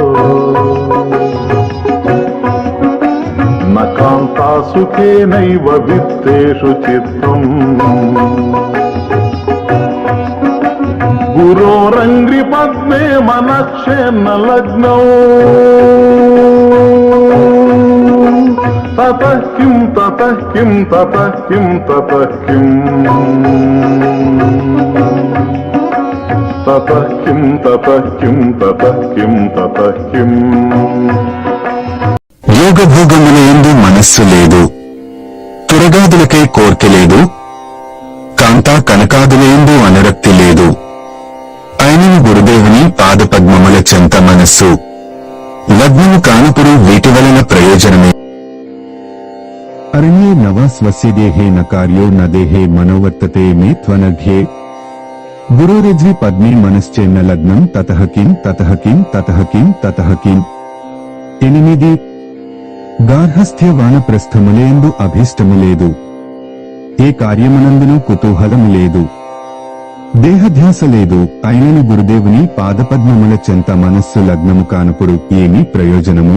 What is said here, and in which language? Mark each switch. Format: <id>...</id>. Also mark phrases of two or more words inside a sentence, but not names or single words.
<sa>న కాంతా సుఖేనైవ విత్తేషు చిత్తం గురోరంగ్రి పద్మే మనశ్చేన లగ్నౌ తతః కిం తతః కిం తతః కిం తతః కిం తతః కిం తతః కిం తతః కిం తతః కిం.</sa> <te>యోగభోగముల యందు మనస్సు లేదు, తురగాదులకై కోర్కె లేదు, కాంతా కనకాదుల యందు అనురక్తి లేదు. అయినను గురుదేవుని పాదపద్మముల చెంత మనస్సు లగ్నము కానుపుడు వీటి వలన ప్రయోజనమే.</te> <sa>అరణ్యే నవ స్వస్య దేహే న కార్యో న దేహే మనోవర్తతే మే త్వనఘ్యే గురోరిజ్వి పద్మే మనశ్చేన్న లగ్నం తతః కిం తతః కిం తతః కిం తతః కిం.</sa> <te>8 గార్హస్థ్య వానప్రస్థములందు అభీష్టము లేదు, ఏ కార్యమునందును కుతూహలము లేదు, దేహధ్యాస లేదు. అయినను గురుదేవుని పాదపద్మముల చెంత మనస్సు లగ్నము కానుపుడు ఏమి ప్రయోజనము.</te>